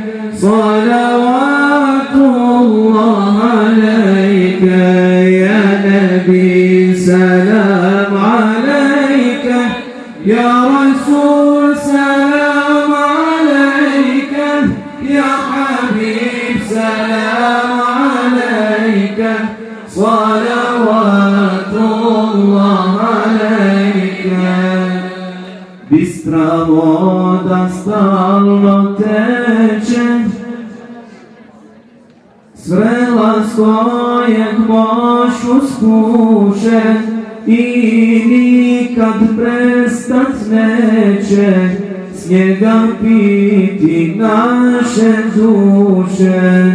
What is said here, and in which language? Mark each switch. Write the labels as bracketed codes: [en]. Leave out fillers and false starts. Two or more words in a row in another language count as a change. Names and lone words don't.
[ar] صلوات الله عليك يا نبي سلام عليك يا رسول سلام عليك يا حبيب سلام عليك صلوات الله عليك. [bs] Bistra voda stalno teče s vrela s kojeg mošu spuše i nikad prestat neće s njega piti naše duše.